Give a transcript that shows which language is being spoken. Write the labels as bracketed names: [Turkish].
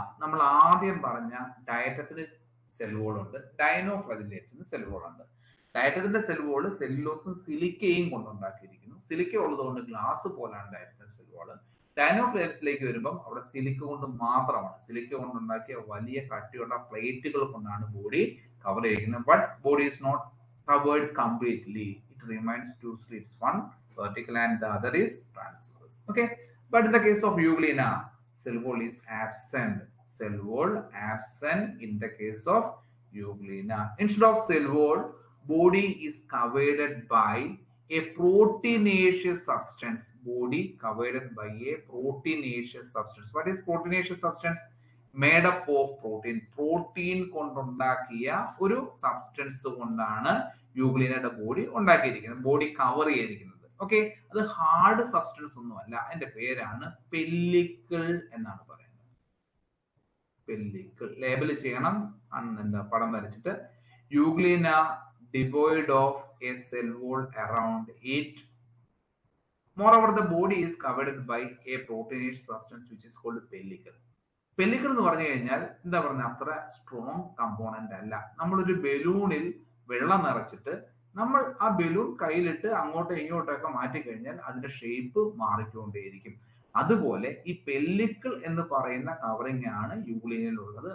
[Malayalam] നമ്മൾ ആദ്യം പറഞ്ഞ ഡയറ്റത്തിന് സെൽ വോൾ ഉണ്ട്, ഡൈനോഫ്ലജിലേറ്റ്സിന് സെൽ വോൾ ഉണ്ട്. ഡയറ്റത്തിന്റെ സെൽ വോൾ സെല്ലുലോസും സിലിക്കയും കൊണ്ടുണ്ടാക്കിയിരിക്കുന്നു. സിലിക്ക ഉള്ളതുകൊണ്ട് ഗ്ലാസ് പോലാണ് ഡയറ്റത്തിന്റെ സെൽ വോൾ. ഡൈനോഫ്ലജിലേറ്റ്സിലേക്ക് വരുമ്പം അവിടെ സിലിക്ക കൊണ്ട് മാത്രമാണ്. സിലിക്ക കൊണ്ടുണ്ടാക്കിയ വലിയ കട്ടിയുള്ള പ്ലേറ്റുകൾ കൊണ്ടാണ് ബോഡി cover ചെയ്തിരിക്കുന്നത്. [English] But body is not covered completely. It remains two slits, one vertical and the other is transverse. Okay. But in the case of Euglena, cell wall is absent. Cell wall absent in the case of Euglena. Instead of cell wall, body is covered by a proteinaceous substance. Body covered by a proteinaceous substance. What is proteinaceous substance? Made up of protein. [Malayalam] Protein കൊണ്ടുണ്ടാക്കിയ ഒരു substance കൊണ്ടാണ് യൂഗ്ലിനയുടെ body ഉണ്ടാക്കിയിരിക്കുന്നത്, body cover ചെയ്തിരിക്കുന്നത്. Okay, അത് hard substance ഒന്നുമല്ല, അതിന്റെ പേരാണ് pellicle എന്നാണ് പറയുന്നത്. പെല്ലിക്കിൾ ലേബൽ ചെയ്യണം, എന്താ പടം വരച്ചിട്ട്. [English] Euglena devoid of a cell wall around it. Moreover, the body is covered by a proteinaceous substance which is called pellicle. [Malayalam] Pellicle എന്ന് പറഞ്ഞു കഴിഞ്ഞാൽ എന്താ പറഞ്ഞ അത്ര സ്ട്രോങ് കമ്പോണന്റ് അല്ല. നമ്മളൊരു ബലൂണിൽ വെള്ളം നിറച്ചിട്ട് നമ്മൾ ആ ബലൂൺ കയ്യിലിട്ട് അങ്ങോട്ടോ ഇങ്ങോട്ടൊക്കെ മാറ്റി കഴിഞ്ഞാൽ അതിന്റെ ഷേപ്പ് മാറിക്കൊണ്ടേയിരിക്കും. അതുപോലെ ഈ പെല്ലിക്കിൾ എന്ന് പറയുന്ന കവറിംഗ് ആണ് യൂഗ്ലിനയിലുള്ളത്.